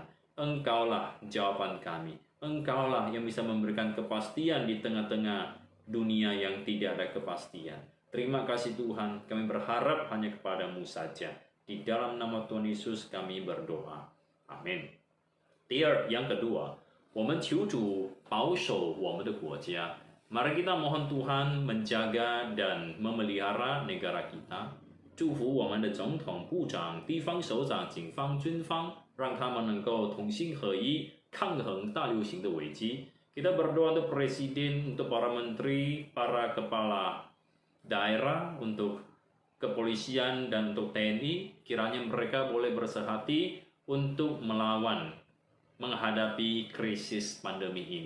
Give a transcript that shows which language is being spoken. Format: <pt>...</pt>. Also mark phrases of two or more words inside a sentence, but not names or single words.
<id>Engkaulah jawaban kami. Engkaulah yang bisa memberikan kepastian di tengah-tengah dunia yang tidak ada kepastian. Terima kasih Tuhan, kami berharap hanya kepadamu saja. Di dalam nama Tuhan Yesus kami berdoa. Amin.</id> <zh>第二,</zh> <id>yang kedua,</id> <zh>我们求主保守我们的国家.</zh> <id>Mari kita mohon Tuhan menjaga dan memelihara negara kita.</id> <zh>祝福我们的总统、部长、地方首长、警方、军方，让他们能够同心合一，抗衡大流行的危机.</zh> <id>Kita berdoa untuk presiden, untuk para menteri, para kepala daerah, untuk kepolisian dan untuk TNI. Kiranya mereka boleh bersehati untuk melawan, menghadapi krisis pandemi ini.</id>